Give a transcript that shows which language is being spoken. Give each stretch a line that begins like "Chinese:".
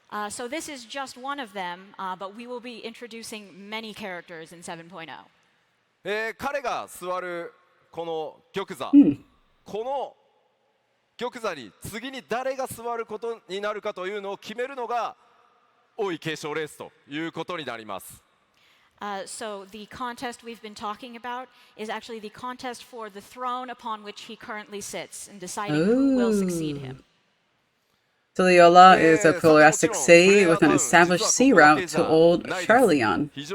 English: So this is just one of them, but we will be introducing many characters in 7.0.
Japanese: 彼が座るこの玉座、この玉座に次に誰が座ることになるかというのを決めるのが王位継承レースということになります。
English: So the contest we've been talking about is actually the contest for the throne upon which he currently sits and deciding who will succeed him. Tuliyola is a thoracic city with an established sea route to Old Charleon.